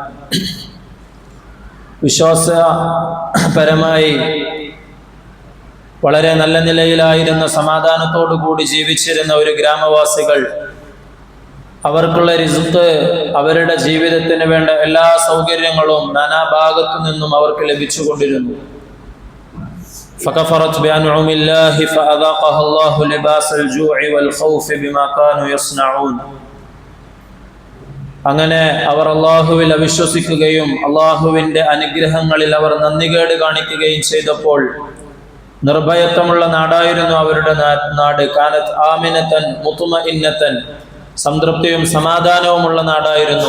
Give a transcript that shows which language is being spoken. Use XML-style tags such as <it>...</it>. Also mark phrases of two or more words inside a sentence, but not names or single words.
<ml>വിശ്വാസപരമായി വളരെ നല്ല നിലയിലായിരുന്ന, സമാധാനത്തോടു കൂടി ജീവിച്ചിരുന്ന ഒരു ഗ്രാമവാസികൾ, അവർക്കുള്ള റിസ്ക്, അവരുടെ ജീവിതത്തിന് വേണ്ട എല്ലാ സൗകര്യങ്ങളും നാനാഭാഗത്തു നിന്നും അവർക്ക് ലഭിച്ചുകൊണ്ടിരുന്നു.</ml> <ar>فكفرت بأنعم الله فأذاقها الله لباس الجوع والخوف بما كانوا يصنعون.</ar> <ml>അങ്ങനെ അവർ അള്ളാഹുവിൽ അവിശ്വസിക്കുകയും അള്ളാഹുവിൻ്റെ അനുഗ്രഹങ്ങളിൽ അവർ നന്ദികേട് കാണിക്കുകയും ചെയ്തപ്പോൾ, നിർഭയത്വമുള്ള നാടായിരുന്നു അവരുടെ നാട്.</ml> <ar>كانت آمنة مطمئنة,</ar> <ml>സംതൃപ്തിയും സമാധാനവുമുള്ള നാടായിരുന്നു.</ml>